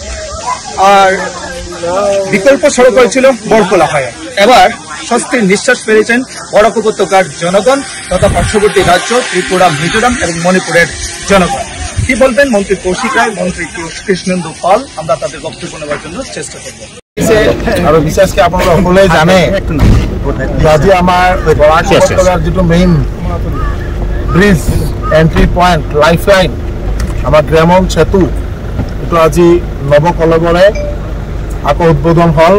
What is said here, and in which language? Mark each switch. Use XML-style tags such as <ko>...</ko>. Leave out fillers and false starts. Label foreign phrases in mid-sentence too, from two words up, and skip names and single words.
<bn>আর বিকল্প সড়ক হয়েছিল বরকলা হয়ে। এবার স্বস্তির নিঃশ্বাস ফেলেছেন বরাক উপত্যকার জনগণ তথা পার্শ্ববর্তী রাজ্য ত্রিপুরা, মিজোরাম এবং মণিপুরের জনগণ। কি বলবেন মন্ত্রী কৌশিক রায়, মন্ত্রী কৃষ্ণেন্দু পাল? আমরা তাদের বক্তব্য নেওয়ার জন্য চেষ্টা করব।</bn> <as>আৰু বিশেষকৈ আপোনালোকে সকলোৱে জানে আজি আমাৰ বৰাক উপত্যকাৰ যিটো</as> <en>main bridge entry point lifeline</en> <as>আমাৰ গ্যামন সেতু, এইটো আজি নৱকলবৰে আকৌ উদ্বোধন হ'ল।</as>